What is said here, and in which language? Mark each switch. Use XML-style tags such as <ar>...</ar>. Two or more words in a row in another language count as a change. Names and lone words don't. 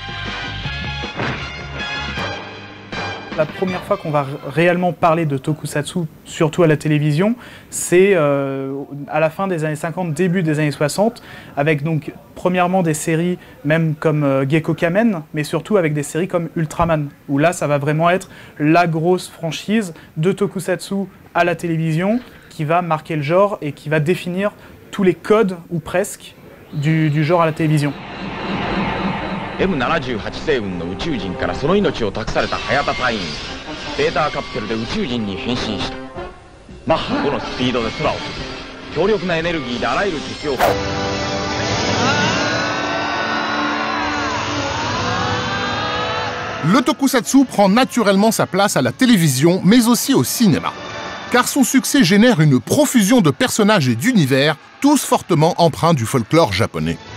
<fr>La première fois qu'on va réellement parler de tokusatsu, surtout à la télévision, c'est à la fin des années 50, début des années 60, avec donc premièrement des séries même comme Gekko Kamen, mais surtout avec des séries comme Ultraman, où là ça va vraiment être la grosse franchise de tokusatsu à la télévision qui va marquer le genre et qui va définir tous les codes, ou presque, du genre à la télévision.</fr> <ja>M78 星雲の宇宙人からその命を託された早田隊員データカプセルで宇宙人に変身したマッハ5のスピードで空を飛ぶ強力なエネルギーであらゆる敵を</ja> <fr>Le tokusatsu prend naturellement sa place à la télévision, mais aussi au cinéma. Car son succès génère une profusion de personnages et d'univers, tous fortement empreints du folklore japonais.</fr>